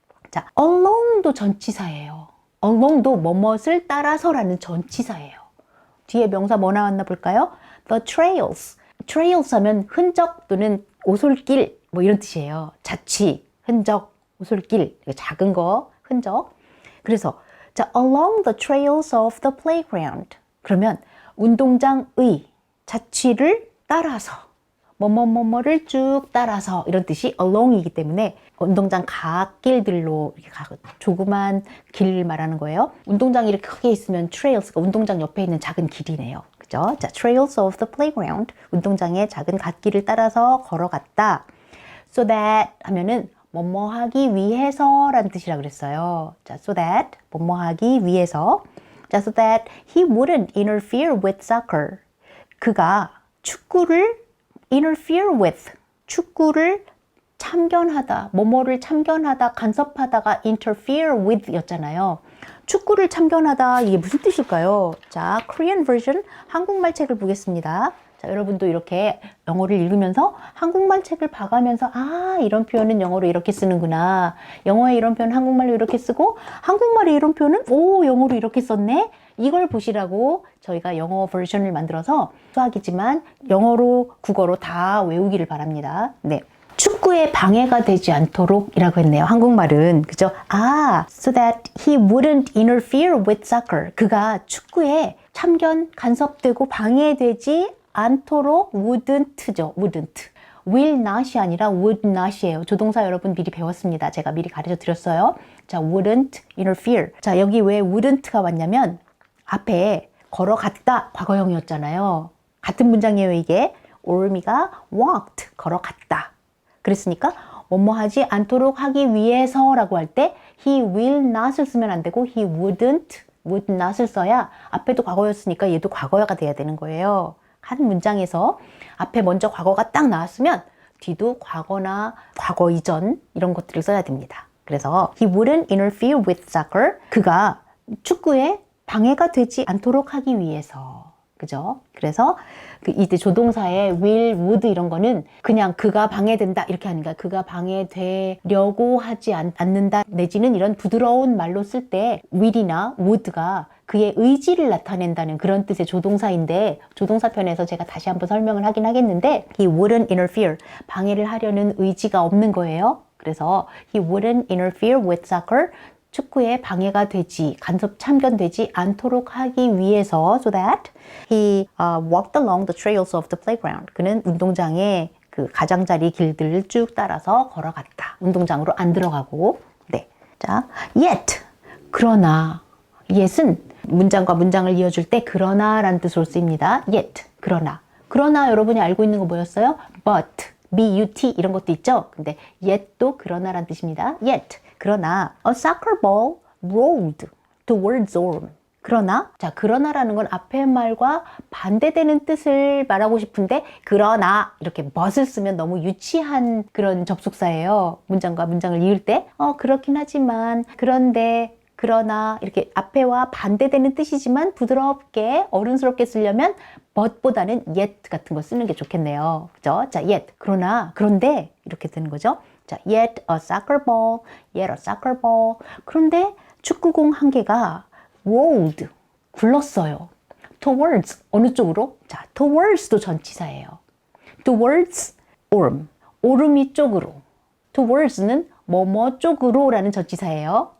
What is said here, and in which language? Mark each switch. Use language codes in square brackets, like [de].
[ko] 자, along도 전치사예요. along도 뭐뭇을 따라서라는 전치사예요. 뒤에 명사 뭐 나왔나 볼까요? [en] the trails. [ko] trails 하면 흔적 또는 오솔길 뭐 이런 뜻이에요. 자취, 흔적, 오솔길, 작은 거, 흔적. [en] 그래서 자, along the trails of the playground. [ko] 그러면 운동장의 자취를 따라서 뭐뭐뭐뭐를 쭉 따라서 이런 뜻이 along이기 때문에 운동장 갓길들로 이렇게 조그만 길 말하는 거예요. 운동장이 이렇게 크게 있으면 trails가 운동장 옆에 있는 작은 길이네요. 그죠? 자, trails of the playground 운동장의 작은 갓길을 따라서 걸어갔다. So that 하면은 뭐뭐 하기 위해서 라는 뜻이라 그랬어요. 자, so that 뭐뭐 하기 위해서. [en] 자, so that he wouldn't interfere with soccer. [ko] 그가 축구를 [en] interfere with [ko] 축구를 참견하다, 뭐뭐를 참견하다, 간섭하다가 interfere with 였잖아요. 축구를 참견하다 이게 무슨 뜻일까요? 자, Korean version 한국말 책을 보겠습니다. 자, 여러분도 이렇게 영어를 읽으면서 한국말 책을 봐가면서 아, 이런 표현은 영어로 이렇게 쓰는구나. 영어에 이런 표현 한국말로 이렇게 쓰고 한국말에 이런 표현은 오, 영어로 이렇게 썼네. 이걸 보시라고 저희가 영어 버전을 만들어서 수학이지만 영어로 국어로 다 외우기를 바랍니다. 네. 축구에 방해가 되지 않도록 이라고 했네요. 한국말은. 그죠? [en] 아, so that he wouldn't interfere with soccer. [ko] 그가 축구에 참견, 간섭되고 방해되지 않도록 wouldn't죠. [en] wouldn't. [ko] will not이 아니라 would not이에요. 조동사 여러분 미리 배웠습니다. 제가 미리 가르쳐 드렸어요. 자, wouldn't interfere. 자, 여기 왜 wouldn't가 왔냐면 앞에 걸어갔다 과거형이었잖아요. 같은 문장이에요, 이게. 올미가 walked, 걸어갔다. 그랬으니까 뭐뭐 하지 않도록 하기 위해서라고 할 때 he will not을 쓰면 안 되고 he wouldn't, would not을 써야 앞에도 과거였으니까 얘도 과거가 돼야 되는 거예요. 한 문장에서 앞에 먼저 과거가 딱 나왔으면 뒤도 과거나 과거 이전 이런 것들을 써야 됩니다. [en] 그래서 he wouldn't interfere with soccer. [ko] 그가 축구에 방해가 되지 않도록 하기 위해서. 그죠? 그래서 이때 조동사의 will, would 이런 거는 그냥 그가 방해된다 이렇게 하는 거야. 그가 방해되려고 하지 않는다 내지는 이런 부드러운 말로 쓸 때 will이나 would가 그의 의지를 나타낸다는 그런 뜻의 조동사인데 조동사 편에서 제가 다시 한번 설명을 하긴 하겠는데 [en] he wouldn't interfere. [ko] 방해를 하려는 의지가 없는 거예요. [en] 그래서 he wouldn't interfere with soccer. [ko] 축구에 방해가 되지, 간섭 참견되지 않도록 하기 위해서 [en] so that he walked along the trails of the playground. [ko] 그는 운동장의 그 가장자리 길들을 쭉 따라서 걸어갔다. 운동장으로 안 들어가고. 네. 자, yet. 그러나. yet은 문장과 문장을 이어줄 때 그러나라는 뜻으로 쓰입니다. yet. 그러나. 그러나 여러분이 알고 있는 거 뭐였어요? but, but 이런 것도 있죠. 근데 yet도 그러나라는 뜻입니다. yet. 그러나 [en] a soccer ball rolled towards orm. [ko] 그러나, 자, 그러나라는 건 앞에 말과 반대되는 뜻을 말하고 싶은데, 그러나, 이렇게 but을 쓰면 너무 유치한 그런 접속사예요. 문장과 문장을 이을 때. 그렇긴 하지만, 그런데, 그러나, 이렇게 앞에와 반대되는 뜻이지만 부드럽게, 어른스럽게 쓰려면 but보다는 yet 같은 거 쓰는 게 좋겠네요. 그죠? 자, yet. 그러나, 그런데, 이렇게 되는 거죠. [en] 자, yet a soccer ball, yet a soccer ball. [ko] 그런데 축구공 한 개가 rolled, 굴렀어요. towards, 어느 쪽으로? 자, towards도 전치사예요. towards, orm, 오름이 쪽으로. towards는 뭐뭐 쪽으로 라는 전치사예요.